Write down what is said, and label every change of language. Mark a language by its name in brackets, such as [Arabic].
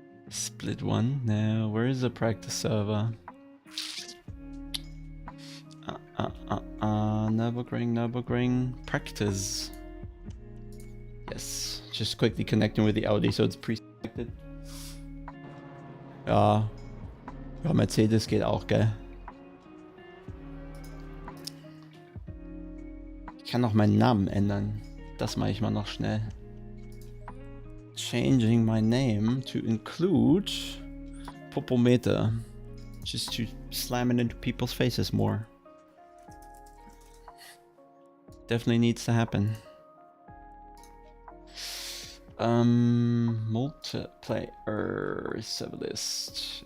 [English] Split one. Now, where is the practice server? Nürburgring. Practice. Yes. Just quickly connecting with the Audi, so it's pre-selected. [German] Ja. Ja, Mercedes geht auch, gell? Ich kann noch meinen Namen ändern. Das mache ich mal noch schnell. [English] Changing my name to include Popometer. Just to slam it into people's faces more. Definitely needs to happen. Multiplayer server list.